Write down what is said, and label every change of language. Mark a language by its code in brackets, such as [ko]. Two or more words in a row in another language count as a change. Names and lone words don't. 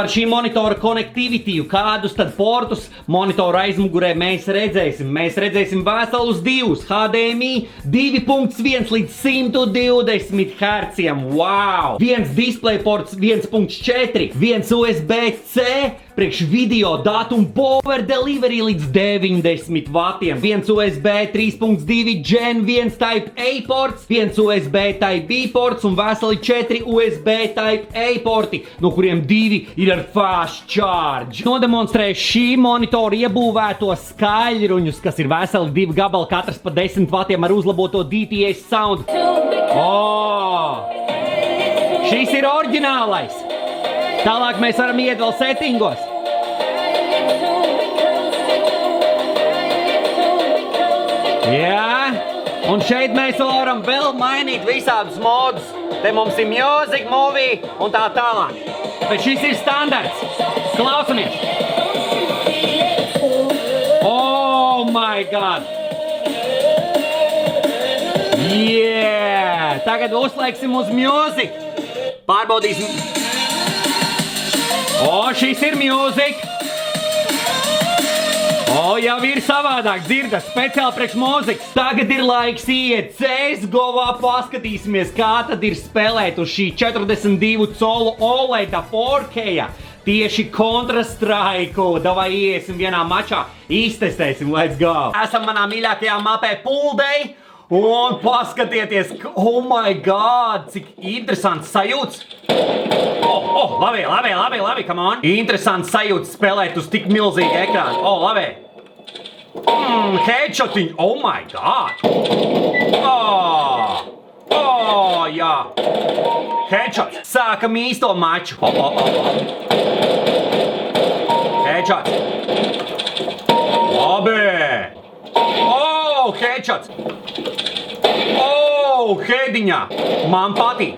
[lv] Par šī monitora konektivitīvu, kādus tad portus monitora aizmugurē mēs redzēsim? Mēs redzēsim veselus divus HDMI 2.1 līdz 120 Hz. [en] Wow! [lv] Viens display ports 1.4, viens USB-C, priekš video datu un [en] power delivery [lv] līdz 90 vatiem. Viens USB 3.2 Gen 1 Type A ports, viens USB Type B ports un veseli 4 USB Type A porti, no kuriem 2 ir ar [en] fast charge. [lv] Nodemonstrēju šī monitora iebūvēto skaļruņus, kas ir veseli 2 gabali, katrs pa 10 vatiem ar uzlaboto DTS sound. Šis ir oriģinālais. Tālāk mēs varam iet vēl settingos. Jā, un šeit mēs varam vēl mainīt visādus modus. Te mums ir [en] music, movie [lv] un tā tālāk. Bet šis ir standarts. Klausamies. [en] Oh my god. Yeah. [lv] Tagad uzlieksim uz music. Pārbaudīsim. Šis ir music. Jau ir savādāk, dzirdat, speciāli priekš mūzikas. Tagad ir laiks iet CSGO-vā, paskatīsimies, kā tad ir spēlēt uz šī 42 colu OLED 4K. Tieši Counter-Strike. Davai iesim vienā mačā, iztestēsim, [en] let's go. [lv] Esam manā mīļākajā mapē Pool Day. Un paskatieties, [en] oh my god, [lv] cik interesants sajūts. Labi, [en] come on. [lv] Interesants sajūts spēlēt uz tik milzīgu ekrānu. Labi. Headshotiņ, [en] oh my god. [lv] Jā. Headshots. Sākam īsto maču. Headshots. Labi. Headshots. Headiņā. Man patīk.